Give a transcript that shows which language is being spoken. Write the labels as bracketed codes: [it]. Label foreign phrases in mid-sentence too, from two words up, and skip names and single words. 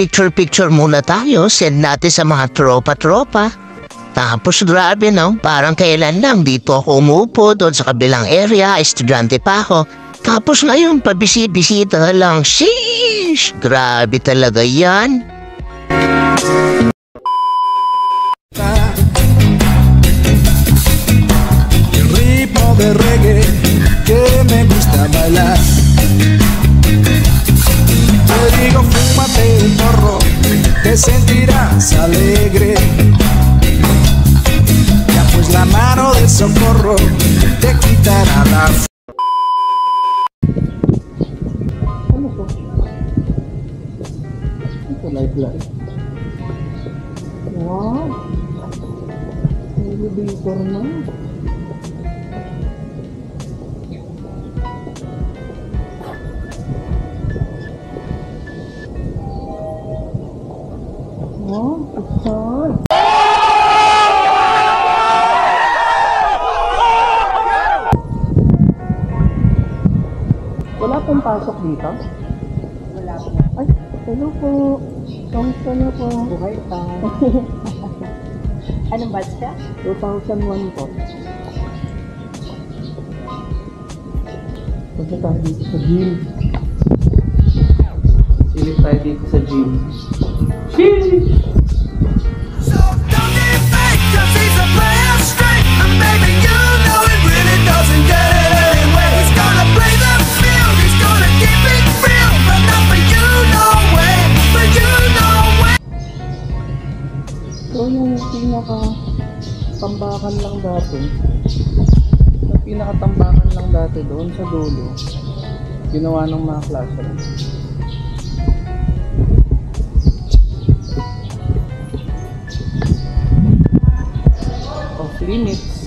[tl] Picture muna tayo. Send natin sa mga tropa-tropa. Tapos grabe parang kailan lang dito ako umupo doon sa kabilang area, estudyante pa ako. Tapos ngayon pabisi-bisita lang. Sheesh! Grabe talaga yan. [es] El ritmo de reggae que me gusta bailar. Te digo fúmate un porro, te sentirás alegre. Pues la mano del socorro te quitará la [tl] Ano to? Ito light. Wow! Elevator na. Wow! [en] It's hard! [tl] Wala pong pasok dito? Wala po. Ay, hello po. Kamusta na po? Buhay pa. Anong batch ka? 2001 po. Punta tayo dito sa gym. Silip tayo dito sa gym. Sheesh! [en] So don't get fake, 'cause he's a player straight. And baby, you know it really doesn't get it anyway. He's gonna play the field, he's gonna keep it real. But not for you, no way, for you, no way. [tl] So yung pinaka-tambakan lang dati, yung pinaka-tambakan lang dati doon sa dulo, ginawa ng mga classroom. [en] Off limits.